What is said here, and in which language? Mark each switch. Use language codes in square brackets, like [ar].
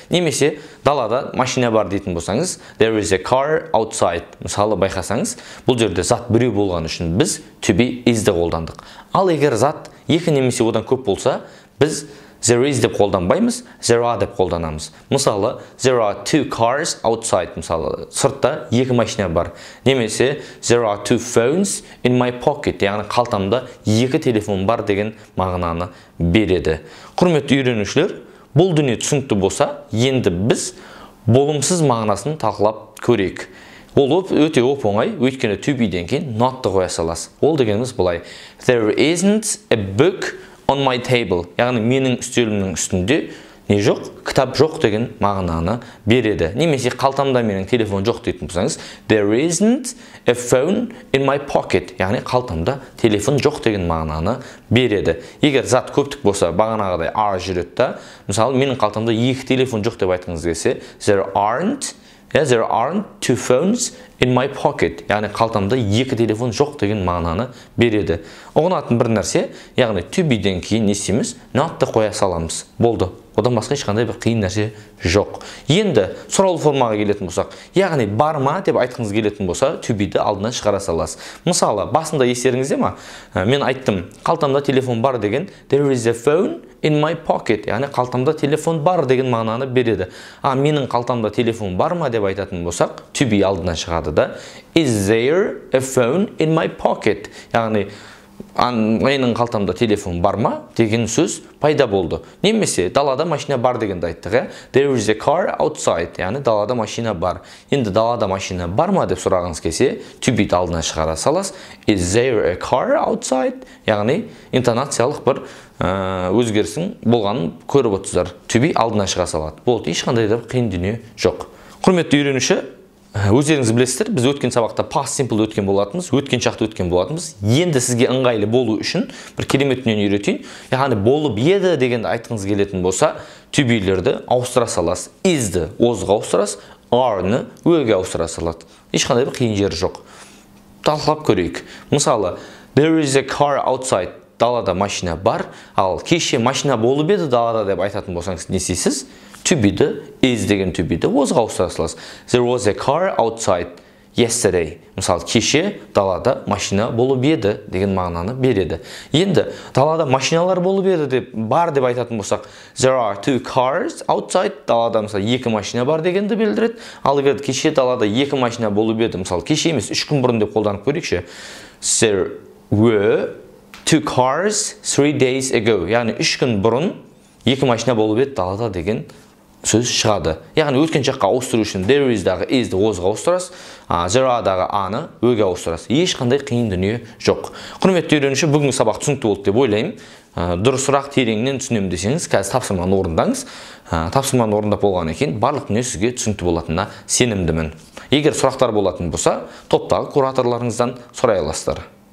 [kk] Немесе далада машина бар дейтін болсаңыз, [en] there is a car outside. [kk] Мысалы байқасаңыз, бұл жерде зат біреу болған үшін біз to be is'ді қолдандық. Ал егер зат екі немесе одан көп болса, біз there is деп қолданбаймыз, there are деп қолданамыз. [en] Мысалы, there are two cars outside. [kk] Мысалы, сыртта екі машина бар. [en] Немесе, there are two phones in my pocket. [kk] Яғни қалтамда екі телефон бар деген мағынаны береді. Құрметті үйренушілер, бұл дүние түсінікті болса, енді біз болымсыз мағынасын талқылап көрейік. Ол өте оп-оңай, өйткені to be-ден кейін not'ты қоя саласыз. Ол дегеніміз былай: [en] There isn't a book on my table. [kk] Яғни менің үстелімнің үстінде не жоқ? Кітап жоқ деген мағынаны береді. Немесе қалтамда менің телефон жоқ дейтін болсаңыз, [en] there isn't a phone in my pocket. [kk] Яғни қалтамда телефон жоқ деген мағынаны береді. Егер зат көптік болса, бағанағыдай are жүреді да. Мысалы, менің қалтамда екі телефон жоқ деп айтқыңыз келсе, [en] there aren't two phones in my pocket. [kk] Яғни қалтамда екі телефон жоқ деген мағынаны береді. Ұғынатын бір нәрсе, яғни to be-ден кейін не істейміз? Not'ты қоя саламыз. Болды. Одан басқа ешқандай бір қиын нәрсе жоқ. Енді сұраулы формаға келетін болсақ, яғни бар ма деп айтқыңыз келетін болса, to be-ді алдынан шығара саласыз. Мысалы, басында естеріңізде ма? Мен айттым, қалтамда телефон бар деген [en] there is a phone in my pocket. [kk] Яғни қалтамда телефон бар деген мағынаны береді. Менің қалтамда телефон бар ма деп айтатын болсақ, to be алдынан шығады да. [en] Is there a phone in my pocket? [kk] Яғни менің қалтамда телефон бар ма деген сөз пайда болды. Немесе далада машина бар дегенді айттық. [en] There is a car outside. [kk] Яғни далада машина бар. Енді далада машина бар ма деп сұрағыңыз келсе, to be-ді алдынан шығара саласыз. [en] Is there a car outside? [kk] Яғни интонациялық бір өзгерісің болғанын көріп отырсыздар. To be алдынан шыға салады. Болды, ешқандай да қиын дүние жоқ. Құрметті үйренуші, өздеріңіз білесіздер, біз өткен сабақта past simple өткен болатынбыз, өткен шақты өткен болатынбыз. Енді сізге ыңғайлы болу үшін бір керемет дүниені үйретейін. Яғни болып еді дегенді айтқыңыз келетін болса, to be-лерді ауыстыра саласыз. Is-ді озға ауыстырасыз, are-ны өге ауыстыра салады. Ешқандай бір қиын жері жоқ. Талқылап көрейік. [en] Мысалы, there is a car outside. [kk] Далада машина бар, ал кеше машина болып еді далада деп айтатын болсаңыз не істейсіз? To be-ді, is деген to be-ді озға ауыстыра саласыз. [en] There was a car outside yesterday. [kk] Мысалы, кеше далада машина болып еді деген мағынаны береді. Енді далада машиналар болып еді деп бар деп айтатын болсақ, [en] there are two cars outside. [kk] Далада мысалы екі машина бар дегенді білдіреді. Ал егер кеше далада екі машина болып еді, мысалы кеше емес 3 күн бұрын деп қолданып көрейікші. [en] There were two cars 3 days ago. [kk] Яғни 3 күн бұрын екі машина болып еді далада деген сөз шығады. Яғни өткен шаққа ауыстыру үшін there is-дағы is-ді озға ауыстырасыз, there are-дағы аны өге ауыстырасыз. Ешқандай қиын дүние жоқ. Құрметті үйренуші, бүгінгі сабақ түсінікті болды деп ойлаймын. Дұрысырақ тереңнен түсінемін десеңіз, қазір тапсырманы орындаңыз. Тапсырманы орындап болғаннан кейін барлық дүние сізге түсінікті болатынына сенімдімін. Егер сұрақтар болатын болса, топтағы кураторларыңыздан сұрай аласыздар.